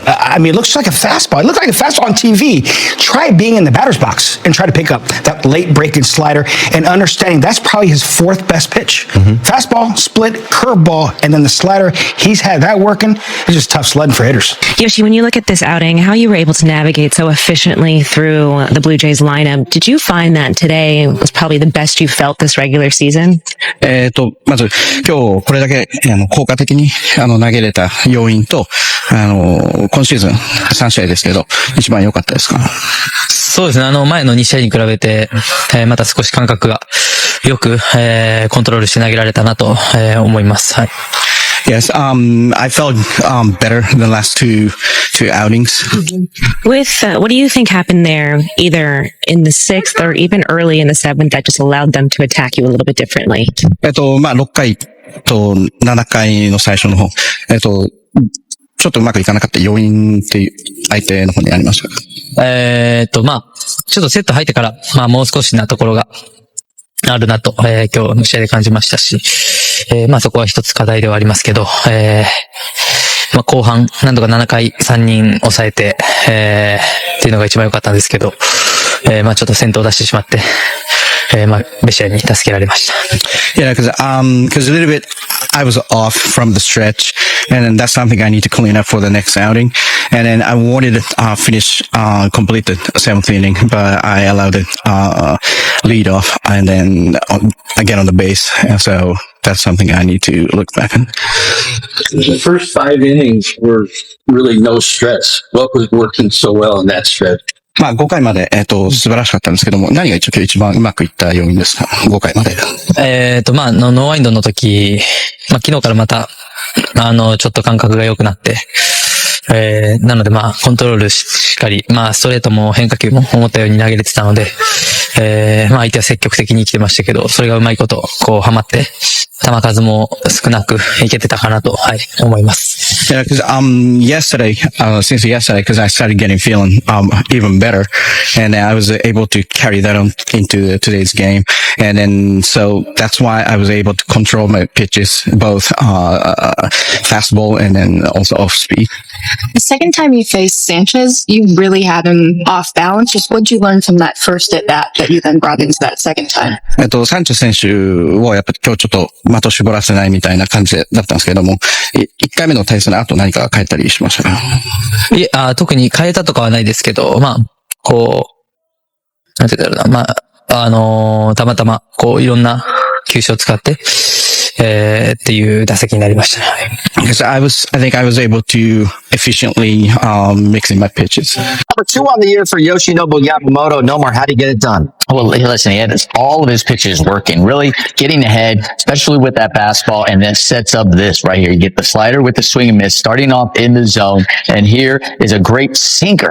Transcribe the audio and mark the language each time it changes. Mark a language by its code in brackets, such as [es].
[en] I mean, it looks like a fastball. It looked like a fastball on TV. Try being in the batter's box and try to pick up that late breaking slider and understanding that's probably his 4th best pitch. Fastball, split, curveball, and then the slider. He's had that working. It's just tough sledding for hitters. Yoshi, when you look at this outing, how you were able to navigate so efficiently through the Blue Jays lineup, did you find that today was probably the best you felt this regular season? [ja] まず、今日これだけ、効果的に、投げれた要因と、今シーズン3試合ですけど、一番良かったですか？そうですね。前の2試合に比べて、また少し感覚がよく、コントロールして投げられたなと、思います。はい。 [en] Yes, I felt better the last two outings. With what do you think happened there, either in the 6th or even early in the 7th, that just allowed them to attack you a little bit differently? [ja] 6回と7回の最初の方、ちょっとうまくいかなかった要因って相手の方にありましたか？ちょっとセット入ってから、もう少しなところがあるなと、今日の試合で感じましたし、そこは一つ課題ではありますけど、後半、なんとか7回3人抑えて、っていうのが一番良かったんですけど、ちょっと先頭を出してしまって、ベシアに助けられました。 [en] Yeah, because a little bit I was off from the stretch, and then that's something I need to clean up for the next outing. And then I wanted to complete the 7th inning, but I allowed it lead off and then again on the base. And so that's something I need to look back at. The first 5 innings were really no stress. What was working so well in that stretch? [ja] 5回まで、素晴らしかったんですけども、何が今日一番うまくいった要因ですか？ 5 回まで。ノーワインドの時、昨日からまた、ちょっと感覚が良くなって、なのでコントロールしっかり、ストレートも変化球も思ったように投げれてたので、相手は積極的に来てましたけど、それがうまいこと、ハマって、球数も少なくいけてたかなと、思います。 [en] Yeah, because since yesterday, because I started feeling even better, and I was able to carry that on into today's game, and then so that's why I was able to control my pitches, both fastball and then also off speed. The second time you faced Sanchez, you really had him off balance. Just what did you learn from that first at bat that you then brought into that second time? [ja] サンチェス選手をやっぱり今日ちょっと的を絞らせないみたいな感じだったんですけども、1回目の対戦の後何か変えたりしましたか？いえ、特に変えたとかはないですけど、なんて言うんだろうな、たまたま、いろんな球種を使って、っていう打席になりました。 [en] Because I think I was able to efficiently mix in my pitches. Number 2 on the year for Yoshinobu Yamamoto. Nomar, how do you get it done? Well, listen, he had all of his pitches working, really getting ahead, especially with that fastball, and then sets up this right here. You get the slider with the swing and miss, starting off in the zone, and here is a great sinker.